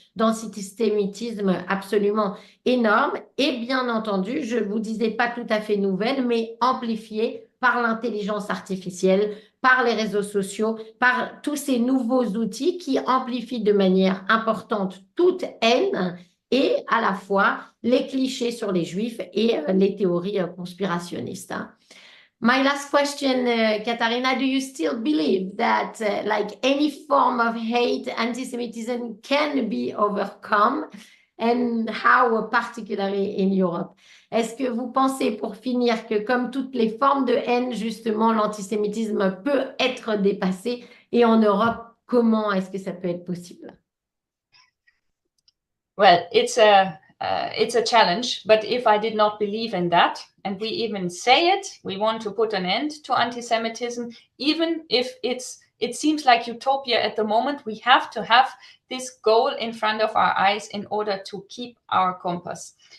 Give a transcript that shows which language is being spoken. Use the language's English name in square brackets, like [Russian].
[French] d'antisémitisme absolument énorme et bien entendu, je ne vous disais pas tout à fait nouvelle, mais amplifiée par l'intelligence artificielle, par les réseaux sociaux, par tous ces nouveaux outils qui amplifient de manière importante toute haine et à la fois les clichés sur les juifs et les théories conspirationnistes. Hein. [English] My last question, Katharina, do you still believe that like any form of hate, anti-Semitism can be overcome and how particularly in Europe? [French] Est-ce que vous pensez, pour finir, que comme toutes les formes de haine, justement, l'antisémitisme peut être dépassé et en Europe, comment est-ce que ça peut être possible? [English] Well, it's a challenge, but if I did not believe in that, and we even say it, we want to put an end to anti-Semitism, even if it seems like utopia at the moment, we have to have this goal in front of our eyes in order to keep our compass.